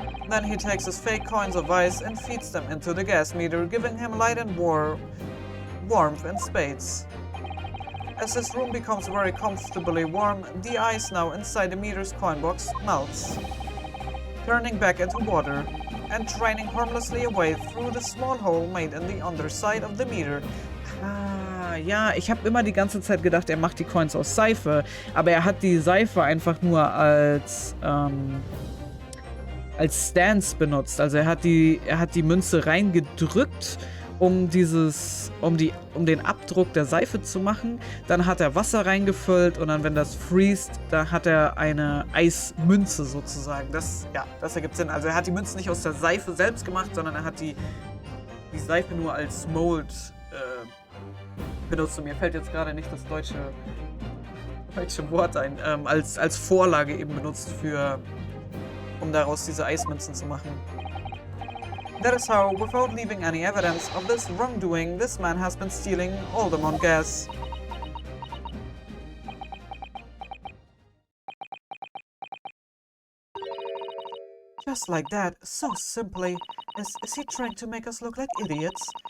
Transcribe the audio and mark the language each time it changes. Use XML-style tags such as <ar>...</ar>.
<en>Then he takes his fake coins of ice and feeds them into the gas meter, giving him light and warmth in spades. As his room becomes very comfortably warm, the ice now inside the meter's coin box melts, turning back into water and draining harmlessly away through the small hole made in the underside of the meter.</en> <de>Ja, ich habe immer die ganze Zeit gedacht, er macht die Coins aus Seife, aber er hat die Seife einfach nur als Stance benutzt. Also er hat die Münze reingedrückt, um den Abdruck der Seife zu machen. Dann hat er Wasser reingefüllt und dann, wenn das freest, da hat er eine Eismünze sozusagen. Das ergibt Sinn. Also er hat die Münze nicht aus der Seife selbst gemacht, sondern er hat die Seife nur als Mold benutzt. Und mir fällt jetzt gerade nicht das deutsche Wort ein. Als Vorlage eben benutzt um daraus diese Eismünzen zu machen.</de> <en>That is how, without leaving any evidence of this wrongdoing, this man has been stealing Aldermont gas. Just like that, so simply. Is he trying to make us look like idiots?</en>